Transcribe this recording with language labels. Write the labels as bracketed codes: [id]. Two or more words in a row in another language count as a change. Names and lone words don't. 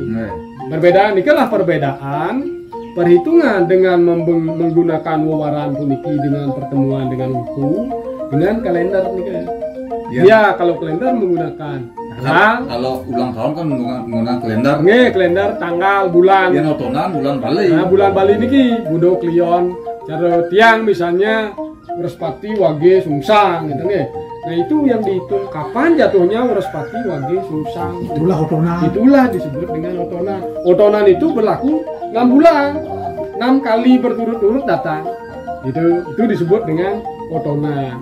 [id] Berbeda, nikalah perbedaan perhitungan dengan menggunakan wawaran puniki dengan pertemuan dengan buku dengan kalender nih. Ya, kalau kalender menggunakan kalau ulang tahun kan menggunakan kalender. Nih, kalender tanggal bulan. Yang otonan bulan Bali. Nah, bulan Bali niki Budo Klion cara tiang misalnya Wrespati Wage Sungsang gitu nih. Nah, itu yang dihitung kapan jatuhnya Wrespati Wage Sungsang. Itulah otonan. Itulah disebut dengan otonan. Otonan itu berlaku 6 bulan. 6 kali berturut-turut datang. Itu disebut dengan otonan.